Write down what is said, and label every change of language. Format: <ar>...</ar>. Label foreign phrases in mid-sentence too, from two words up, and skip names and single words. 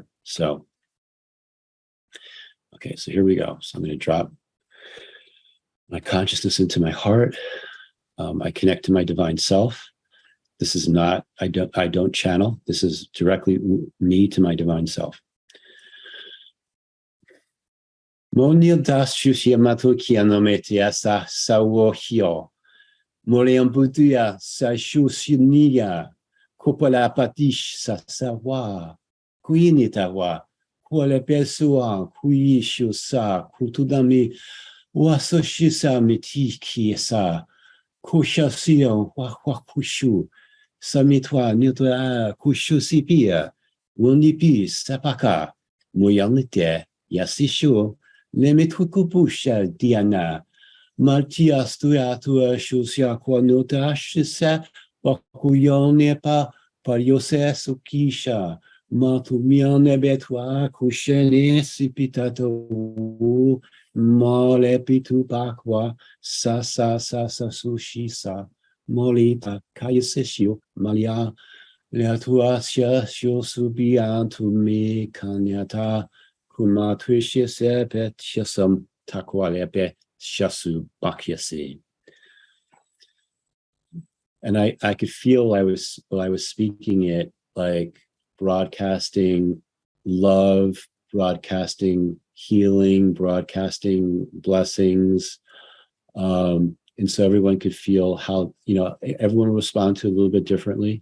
<en>So, okay, so here we go. So I'm going to drop my consciousness into my heart. I connect to my divine self. This is not, I don't channel. This is directly me to my divine self. Monil das Shushiyamato Kianometia sa Sawohio. Moleambutia sa Shushiniya. Kopala Patish sa Sawa. Kuinitawa. Kuale Pesua. Kuishu sa. Kutudami. Wasoshisa mitiki sa. Kushasio. Wakushu. Samitwa Nutra Kushusipia. Wunipi Sapaka. Moyanite. Yasishu. Nemitwikupusha Diana. Matias tuatua shusia quanota shisa wakuyonepa pariose sukisha. Matumiane betua kushene sipitato mole pitu bakwa sa sushisa molita kayasesio malia leatuasia shosubiantu me kanyata kumatwishe sepet shasam takwalepe shasu bakyasi. And I could feel while I was speaking it, like broadcasting love, broadcasting healing, broadcasting blessings. And so everyone could feel how, everyone will respond to it a little bit differently.</en>